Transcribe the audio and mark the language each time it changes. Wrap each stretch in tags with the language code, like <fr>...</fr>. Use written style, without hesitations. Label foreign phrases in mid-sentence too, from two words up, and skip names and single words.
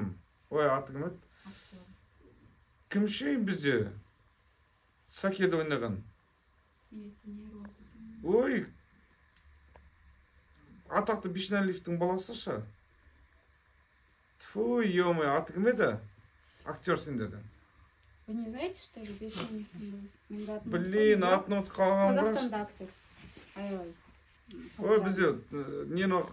<kk>Ой, аты кім еді? Кім ше бізде? Сакеда ойнаған. Ой, атақты Бишналиевтің баласы ше? Фу, ё-мой, аты кім еді? Актер сендерден.</kk> <ru>Вы не знаете, что ли? Блин,</ru> <kk>атын ұмытып қалған ба? Қазақстанда актер. Ай-ой. Ой, бізде нені</kk>